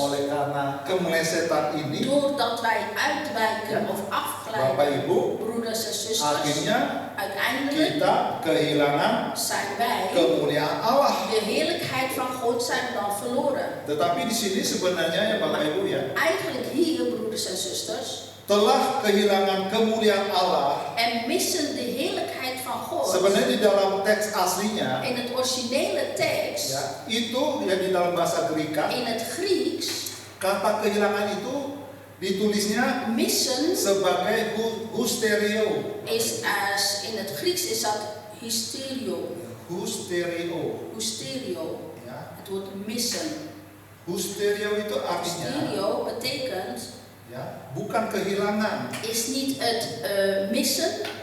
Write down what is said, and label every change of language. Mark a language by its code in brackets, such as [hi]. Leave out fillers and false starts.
[id] oleh karena kemelesetan ini, [nl] doordat wij uitwijken of [id] Bapak [nl] afglijden, [id] Ibu, [nl] broeders en zusters, [id] akhirnya [nl] uiteindelijk [id] kita kehilangan [nl] zijn wij, [id] kemuliaan Allah. [nl] de heerlijkheid van God zijn we dan verloren. [id] Tetapi di sini sebenarnya ya Bapak Ibu ya, [nl] Eigenlijk hier, broeders en zusters, [id] telah kehilangan kemuliaan Allah. [nl] en missen de heerlijkheid van God. [id] Sebenarnya di dalam teks aslinya, [nl] In het originele tekst, [id] ya, itu ya di dalam bahasa Greka, [nl] in het Grieks, [id] kata kehilangan itu ditulisnya [nl] missen [id] sebagai husterio. [nl] in het Grieks is dat hysterio. [id] Husterio. [nl] Hysterio. [id] Ya. [nl] Het woord missen. [id] Husterio itu artinya [nl] Hysterio betekent [id] ya, bukan kehilangan, [nl] is niet het missen,